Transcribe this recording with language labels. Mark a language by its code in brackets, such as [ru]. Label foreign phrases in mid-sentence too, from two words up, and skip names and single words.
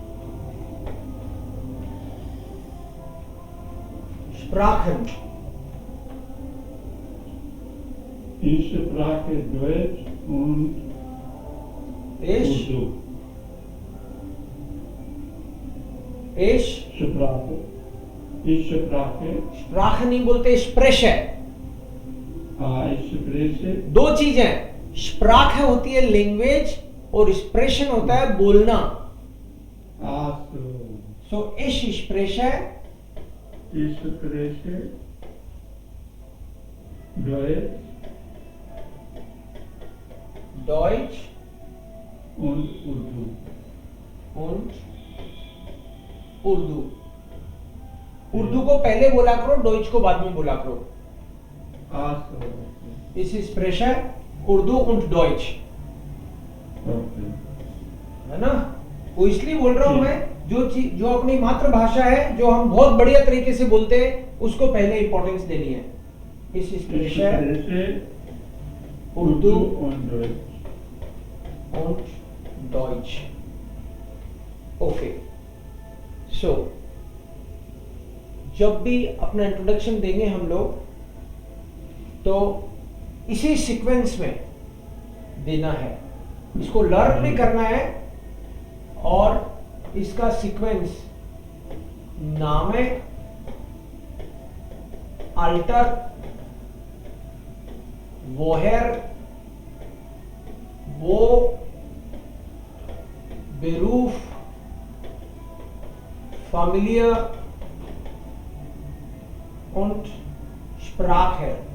[de] Sprachen. Ich spreche Deutsch und Ich Urdu. [hi] Sprache नहीं बोलते, [de] Sprache। Ich spreche [hi] दो चीजें, Sprache होती है लैंग्वेज और एक्सप्रेशन होता है बोलना। [de] So ich spreche Deutsch und Urdu. [hi] उर्दू। उर्दू को पहले बोला करो, डॉइच को बाद में बोला करो। [de] Ich spreche उर्दू und डॉइच, [hi] है ना? वो इसलिए बोल रहा हूं मैं, जो अपनी मातृभाषा है, जो हम बहुत बढ़िया तरीके से बोलते हैं, उसको पहले इंपॉर्टेंस देनी है। [de] Ich spreche उर्दू und Deutsch। [hi] ओके। सो जब भी अपना इंट्रोडक्शन देंगे हम लोग, तो इसी सीक्वेंस में देना है, इसको लर्न भी करना है, और इसका सीक्वेंस [de] Name, Alter, woher, wo Beruf Familie und Sprache.